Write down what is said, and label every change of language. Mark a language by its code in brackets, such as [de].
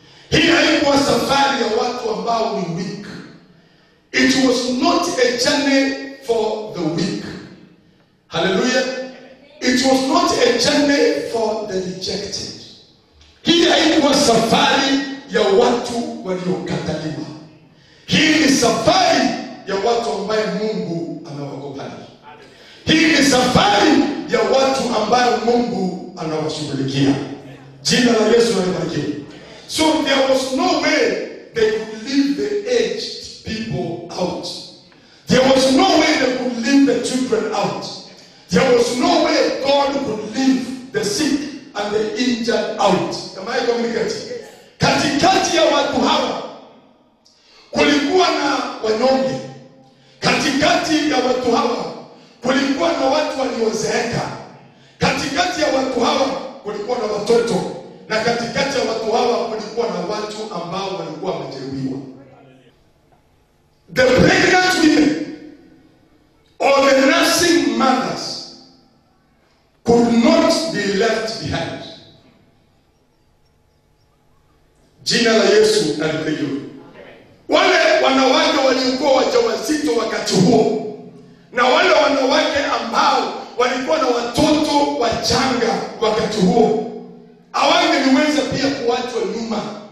[sw] Hii haikuwa safari ya watu ambao ni weak. [en] It was not a journey for the weak. [sw] Hallelujah. [en] It was not a journey for the rejected. [sw] Hii haikuwa safari ya watu waliokataliwa. Hii ni safari ya watu ambaye Mungu amewakubali. Hii ni safari ya watu ambaye Mungu anawashughulikia. Jina la Yesu libarikiwe. [en] So there was no way they could leave the aged people out. There was no way they could leave the children out. There was no way God could leave the sick and the injured out. Am I communicating? [sw] Katikati ya watu hawa kulikuwa na wanyonge. Katikati ya watu hawa kulikuwa na watu waliozeeka. Katikati ya watu hawa kulikuwa na watoto. Na katikati ya watu hawa kulikuwa na watu ambao walikuwa wamejeruhiwa. [en] The pregnant women or the nursing mothers could not be left behind. [sw] Jina la Yesu libarikiwe. Wale wanawake waliokuwa wajawazito wakati huo, na wale wanawake ambao walikuwa na watoto wachanga wakati huo, hawangeliweza pia kuachwa nyuma.